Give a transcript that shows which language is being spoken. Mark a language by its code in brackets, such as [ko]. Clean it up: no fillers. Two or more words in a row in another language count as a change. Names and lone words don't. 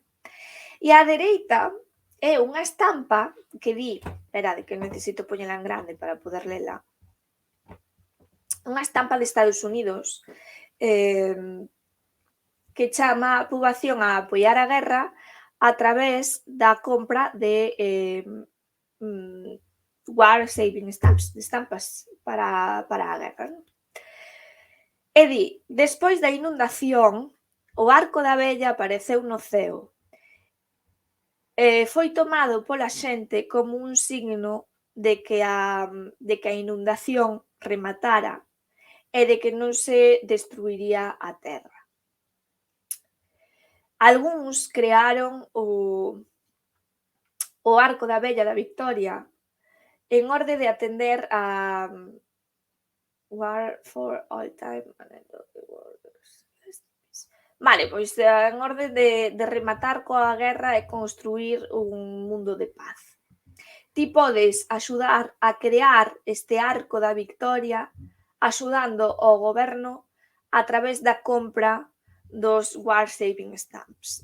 [gl] E á dereita é unha estampa que di, esperade que necesito poñela en grande para poder lela, unha estampa de Estados Unidos que chama a poboación a apoiar a guerra a través da compra de [en] war saving stamps, [gl] de estampas para a guerra, non? E di, despois da inundación, o arco da vella apareceu no ceo. Foi tomado pola xente como un signo de que a inundación rematara e de que non se destruiría a terra. Algúns crearon o arco da vella da Victoria en orde de atender a [en] War for all time. [gl] Vale, pois en orde de rematar coa guerra e construir un mundo de paz. ti podes axudar a crear este arco da victoria axudando ao goberno a través da compra dos [en] War Saving Stamps.